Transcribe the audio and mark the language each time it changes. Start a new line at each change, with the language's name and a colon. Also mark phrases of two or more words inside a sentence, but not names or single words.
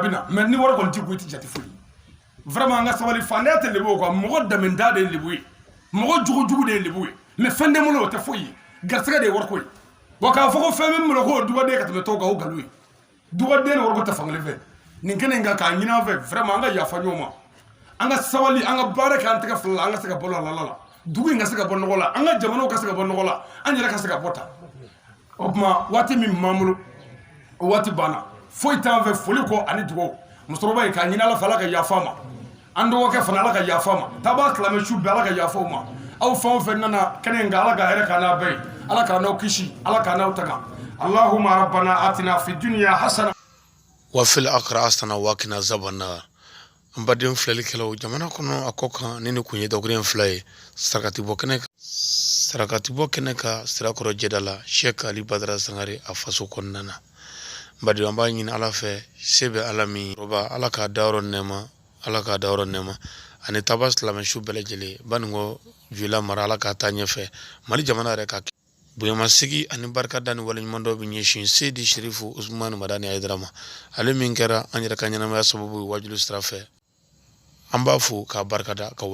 Bambara: bɛ na mais ni wari kɔni t'i kun i tɛ jate foyi vraiment an ka sabali fantanya tɛ lebu o kan mɔgɔ dɛmɛda de ye lebu ye mɔgɔ jugujugu de ye lebu ye mais fɛn tɛ n bolo o tɛ foyi ye garisɛgɛ de ye wariko ye wa k'a fɔ ko fɛn bɛ n bolo k'o dugawuden ka tɛmɛ tɔw kan o nkalon ye dugawuden ni wariko tɛ fankelen fɛ nin kɛnɛ in kan k'a ɲini an fɛ vraiment an ka yafa ɲɔgɔn ma an ka sabali an ka baara kɛ an tɛgɛ fila la an ka se ka bɔ lala la dugu in ka se ka bɔ nɔgɔ la an ka jamanaw ka se ka bɔ nɔgɔ la an yɛrɛ ka se ka bɔ tan o tuma waati min b'an bolo o waati banna foyi t'an fɛ foli kɔ ani dugawu musokɔrɔba in k'a ɲini ala fɛ ala ka yafa ma an dɔgɔ kɛ fana ala ka yafa ma taba silamɛ su bɛɛ ala ka yafa ma aw fɛn o fɛn nana kɛnɛ in kan ala ka hɛrɛ k'a n'a bɛɛ ye ala k'a n'aw kisi ala k'a n'aw tanga
Arabic: اللهم ربنا آتنا في الدنيا حسنة وفي الآخرة حسنة وقنا عذاب النار.
Bambara: An baden filɛlikɛlaw jamana kɔnɔ a kɔ kan ni kun ye dɔgɔkun fila ye sarakati bɔ kɛnɛ ka sirakɔrɔ jɛda la Sheikh Ali Badara Sangare a faso kɔnɔna na. Baden an b'a ɲini ala fɛ se bɛ ala min roba ala k'a dayɔrɔ nɛɛma ani taba silamɛ su bɛɛ lajɛlen baninko vila mara ala k'a taa ɲɛfɛ Mali jamana yɛrɛ ka bonyamasigi ani barika da ni waleɲuman dɔ bɛ ɲɛsin Seydi Sherifu Usmani Madani Hayidara ma ale min kɛra an yɛrɛ ka ɲɛnamaya sababu ye wajulu sira fɛ an b'a fo k'a barikada ka